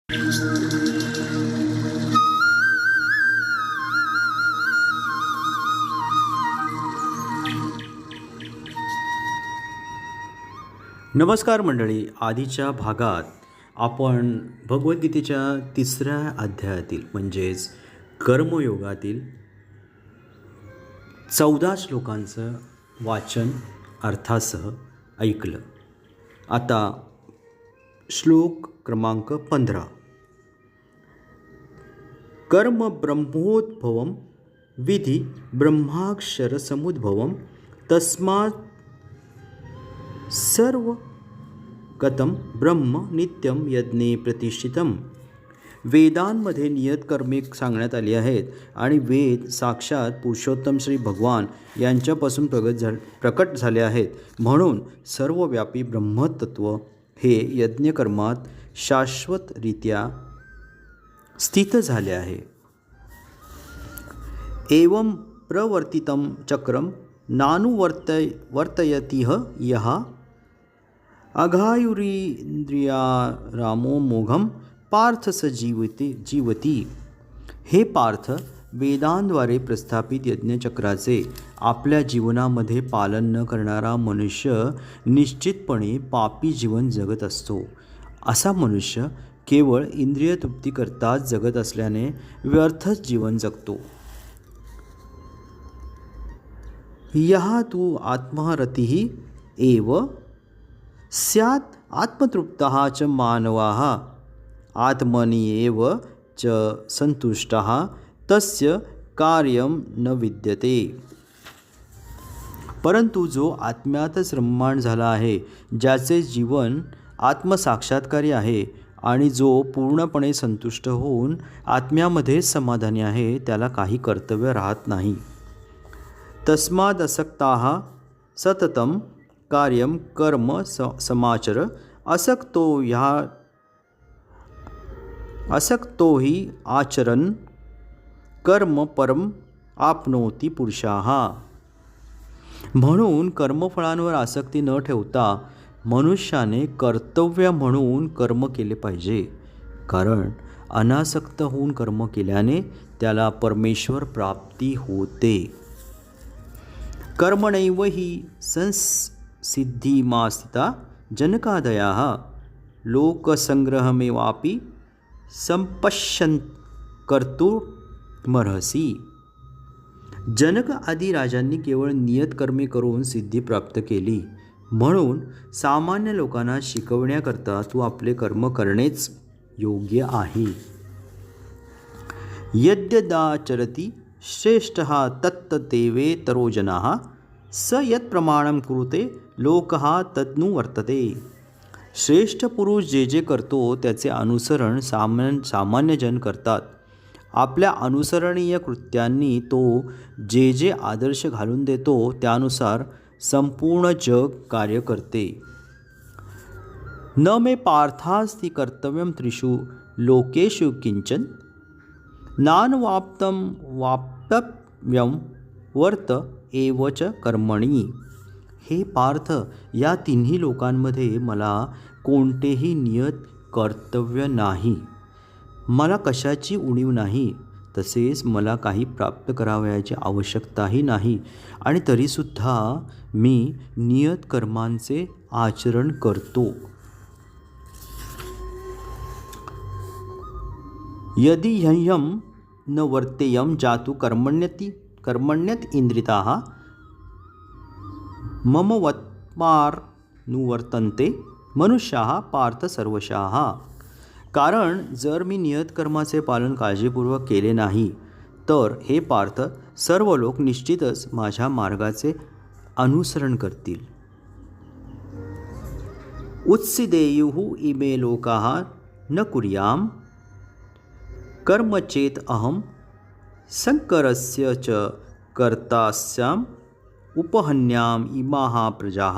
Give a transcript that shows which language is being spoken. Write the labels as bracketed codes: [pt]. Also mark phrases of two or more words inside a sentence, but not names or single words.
[mr] नमस्कार मंडळी, आधीच्या भागात आपण भगवद्गीतेच्या 3ऱ्या अध्यायातील म्हणजेच कर्मयोगातील 14 श्लोकांचं वाचन अर्थासह ऐकलं. आता श्लोक क्रमांक 15. [sa] कर्म ब्रह्मोद्भवम विधी ब्रह्माक्षर समुद्भवम तस्मात् सर्व गतम ब्रह्म नित्यम यज्ञे प्रतिष्ठितम. [mr] वेदांमध्ये नियत कर्मे सांगण्यात आली आहेत आणि वेद साक्षात पुरुषोत्तम श्री भगवान यांच्यापासून प्रकट झाले आहेत. म्हणून सर्वव्यापी ब्रह्मतत्व हे यज्ञकर्मात शाश्वतरित्या स्थित झाले आहे. [sa] एवं प्रवर्तितं चक्रम नानुवर्तयतिह यः अघायुरींद्रिया रामो मोघम पार्थ स जीवती. [mr] हे पार्थ, वेदांद्वारे प्रस्थापित यज्ञचक्राचे आपल्या जीवनामध्ये पालन न करणारा मनुष्य निश्चितपणे पापी जीवन जगत असतो. असा मनुष्य केवळ इंद्रिय तृप्तीकरताच जगत असल्याने व्यर्थच जीवन जगतो. [sa] यः तु आत्मरतिः एव स्यात् आत्मतृप्तः च मानवाः आत्मनि एव च संतुष्टः तस्य कार्यं न विद्यते. [mr] परंतु जो आत्म्यातच रममाण झाला आहे, ज्याचे जीवन आत्मसाक्षात्कारी आहे आणि जो पूर्णपणे संतुष्ट होऊन आत्म्यामध्ये समाधानी आहे, त्याला काही कर्तव्य राहत नाही. [sa] तस्मादसक्ताः सततं कार्यं कर्म समाचर असक्तो हि आचरन् कर्म परम आपनोति पुरुषाः. [mr] म्हणून कर्मफळांवर आसक्ती न ठेवता मनुष्याने कर्तव्य म्हणून कर्म केले पाहिजे, कारण अनासक्त होऊन कर्म केल्याने त्याला परमेश्वर प्राप्ती होते. [sa] कर्मणैव हि संसिद्धिमास्थिता जनकादयाः लोकसंग्रहमेवापि संपश्यन् कर्तुमर्हसि. [mr] जनक आदी राजांनी केवळ नियत कर्मे करून सिद्धी प्राप्त केली. म्हणून सामान्य लोकांना शिकवण्याकरता तू आपले कर्म करणेच योग्य आहे. [sa] यद्यदाचरति श्रेष्ठः तत्तदेवेतरो जनाः स यत् प्रमाणं कुरुते लोकः तद्नु वर्तते. [mr] श्रेष्ठ पुरुष जे जे करतो त्याचे अनुसरण सामान्य जन करतात. आपल्या अनुसरणीय कृत्यांनी तो जे जे आदर्श घालून देतो त्यानुसार संपूर्ण जग कार्य करते. [sa] न मे पार्थास्ति कर्तव्यं त्रिषु लोकेषु किंचन नानवाप्तं वाप्तव्यं वर्त एवच कर्मणी. [mr] हे पार्थ, या तिन्ही लोकांमध्ये मला कोणतेही नियत कर्तव्य नाही, मला कशाची उणीव नाही, तसेच मला काही प्राप्त करावयाची आवश्यकताही नाही, आणि तरीसुद्धा मी नियत कर्मांचे आचरण करतो. [sa] यदि ह्यहं न वर्तेयं जातु कर्मण्यत इंद्रिताः मम वत्मानुवर्तन्ते मनुष्याः पार्थ सर्वशाः. [mr] कारण जर मी नियत कर्माचे पालन काळजीपूर्वक केले नाही तर हे पार्थ, सर्व लोक निश्चितच माझ्या मार्गाचे अनुसरण करतील. [sa] उत्सिदेयुः इमे लोकाः न कुर्याम कर्म चेत अहम संकरस्य च कर्तास्याम उपहन्याम इमाः प्रजाः.